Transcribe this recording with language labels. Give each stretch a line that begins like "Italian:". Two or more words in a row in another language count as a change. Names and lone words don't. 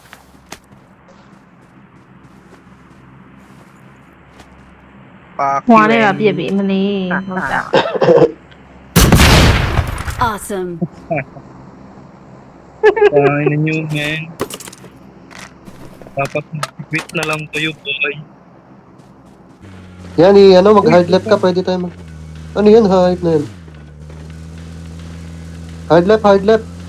English: Fuck
Cantonese: 玩呢
English: you,
Cantonese: 個 B B 乜你好假？
English: Awesome.
Filipino: Ay na nyo, man. Dapat quit na lang kayo, boy. Yan, mag-
English: hard left
Filipino: ka, pwede tayo mag... Ano yan, hype na yan?
English: Hard left.